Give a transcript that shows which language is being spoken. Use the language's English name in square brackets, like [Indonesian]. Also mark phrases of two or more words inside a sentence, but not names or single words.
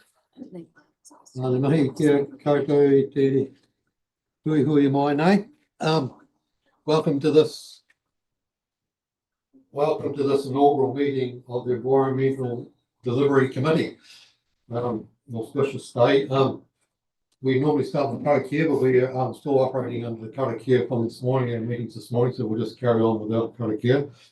[Māori] Ngā mihi kia koutou i te hui mai nei. [English] Welcome to this inaugural meeting of the Environmental Delivery Committee. Auspicious day. We normally start with karakia, but we are still operating under the karakia from this morning and meetings this morning, so we'll just carry on without karakia.